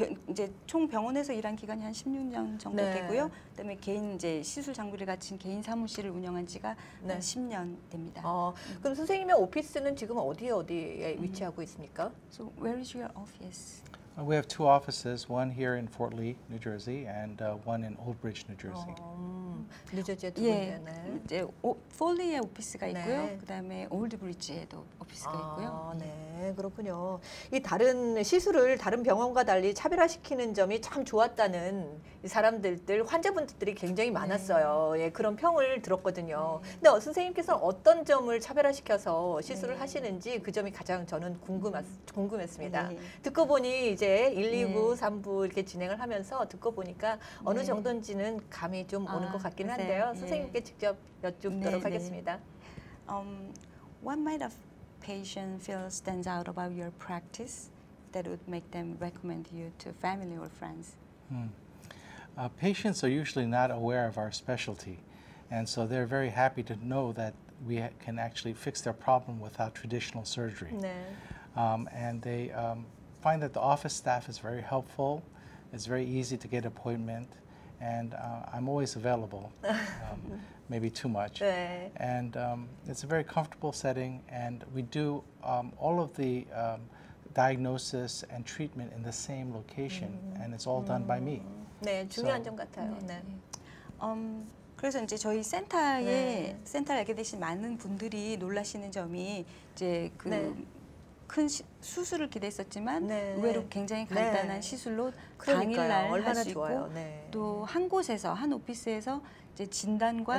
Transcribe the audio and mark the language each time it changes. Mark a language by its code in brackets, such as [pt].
[ko] 이제 총 병원에서 일한 기간이 한 16년 정도 네. 되고요. 그다음에 개인 이제 시술 장비를 갖춘 개인 사무실을 운영한 지가 네. 한 10년 됩니다. 그럼 선생님의 오피스는 지금 어디에 위치하고 있습니까? [en] So where is your office? We have two offices, one here in Fort Lee, New Jersey, and one in Old Bridge, New Jersey. [ko] 뉴저지에 두 예, 군데. 네. 이제 폴리에 오피스가 있고요. 네. 그다음에 올드 브리지에도 오피스가 있고요. 네, 그렇군요. 이 다른 시술을 다른 병원과 달리 차별화시키는 점이 참 좋았다는 이 사람들, 환자분들이 굉장히 많았어요. 예, 그런 평을 들었거든요. 근데 선생님께서 어떤 점을 차별화시켜서 시술을 하시는지 그 점이 가장 저는 궁금했습니다. 네. 듣고 보니 이제 1, 2부, 3부 이렇게 진행을 하면서 듣고 보니까 어느 정도인지는 감이 좀 오는 것 같긴 글쎄요. 한데요. 예. 선생님께 직접 여쭙도록 네, 네. 하겠습니다. [en] What might a patient feel stands out about your practice that would make them recommend you to family or friends? Patients are usually not aware of our specialty, and so they're very happy to know that we can actually fix their problem without traditional surgery. [ko] 네. [en] And they find that the office staff is very helpful. It's very easy to get appointment, and I'm always available, maybe too much. [ko] 네. [en] And it's a very comfortable setting, and we do all of the diagnosis and treatment in the same location, and it's all done by me. [ko] 네, 중요한 점 같아요. 네. 그래서 이제 저희 센터를 알게 되신 많은 분들이 놀라시는 점이 이제 그 큰 수술을 기대했었지만 네. 의외로 굉장히 간단한 네. 시술로 그러니까요. 당일날 할 얼마나 수 있고 좋아요. 네. 또 한 곳에서 한 오피스에서 이제 진단과